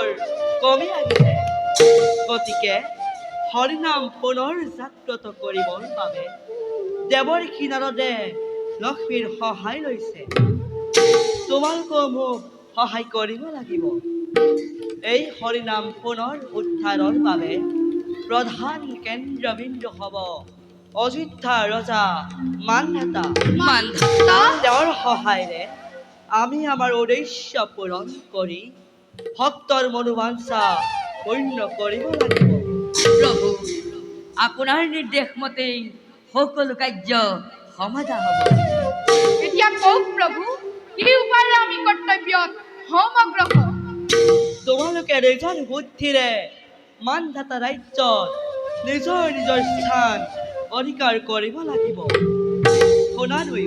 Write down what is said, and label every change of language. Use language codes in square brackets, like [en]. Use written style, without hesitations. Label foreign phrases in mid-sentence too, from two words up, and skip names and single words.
[as] কমি আহিছে গতিকে হৰিনাম পুনৰ জাগ্ৰত কৰিবৰ বাবে দেৱৰ কিনাৰতে লক্ষ্মীৰ সহায় লৈছে তোমালোকেও মোক সহায় কৰিব লাগিব এই হৰিনাম পুনৰ উদ্ধাৰৰ বাবে প্ৰধান কেন্দ্ৰবিন্দু হ'ব অযোধ্যাৰ ৰজা মান্ধাতা মান্ধাতা তেওঁৰ সহায়েৰে আমি আমাৰ উদ্দেশ্য পূৰণ কৰি ভক্তৰ মনোবাঞ্ছা পূৰ্ণ কৰিব লাগিব প্রভু আপনার নির্দেশ মতেই সকল কার্য সমাধা হব এতিয়া কওক প্ৰভু কি উপায়েৰে আমি কৰ্তব্যত হম অগ্ৰসৰ তোমালোকে নিজৰ বুদ্ধিৰে মান্ধাতা ৰাজ্যত নিজৰ নিজৰ স্থান অধিকাৰ কৰিব লাগিব শুনা দুয়ো